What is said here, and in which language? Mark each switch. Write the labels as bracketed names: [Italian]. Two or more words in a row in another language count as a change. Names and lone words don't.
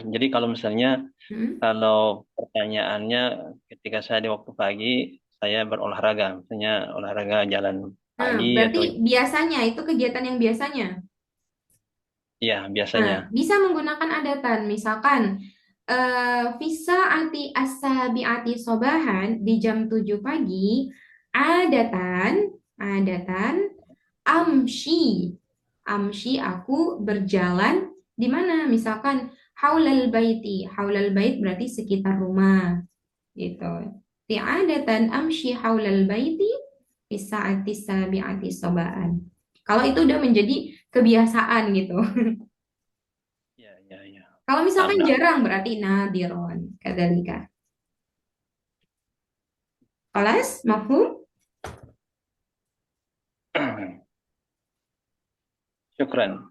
[Indonesian] Jadi kalau misalnya, kalau pertanyaannya ketika saya di waktu pagi, saya berolahraga. Misalnya olahraga jalan pagi Berarti atau... biasanya, itu kegiatan yang biasanya? Iya, biasanya. Bisa menggunakan adatan. Misalkan, [Arabic] في الساعة السابعة صباحًا, [Indonesian] di jam 7 pagi, [Arabic] عادةً، أمشي. [Indonesian] Amshi, aku berjalan di mana? Misalkan [Arabic] حول البيت. حول البيت [Indonesian] berarti sekitar rumah. Gitu. [Arabic] عادةً أمشي حول البيت في الساعة السابعة صباحًا. [Indonesian] Kalau itu udah menjadi kebiasaan gitu. Ya, ya, ya. Kalau misalkan Paham. jarang berarti [Arabic] نادرًا كذلك. خلاص، مفهوم? شكرًا.